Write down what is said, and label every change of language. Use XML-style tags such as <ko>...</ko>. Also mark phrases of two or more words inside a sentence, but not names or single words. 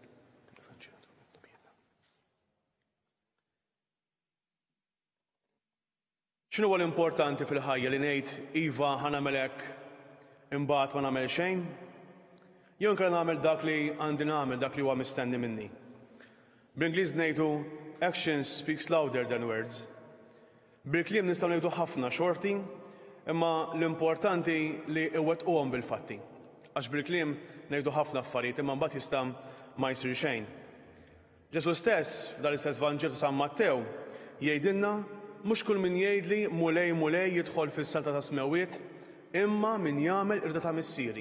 <mt>X'inhu huwa l-importanti fil-ħajja li ngħid iva ħanagħmel hekk imbagħad ma nagħmel xejn? Jew inkella nagħmel dak li għandi nagħmel, dak li huwa mistenni minni. Bl-Ingliż ngħidu</mt> <en>actions speaks louder than words.</en> <mt>Bil-kliem nistgħu ngħidu ħafna xorti, imma l-importanti li iwettquhom bil-fatti. Għax bil-kliem ngħidu ħafna affarijiet imma mbagħad jista' ma jsir xejn. Ġesu stess f'dan l-istess Vanġel ta' San Mattew jgħidilna mhux kull min jgħidli mulej jidħol fis-salta ta' smewiet, imma min jagħmel irda ta' missieri.</mt>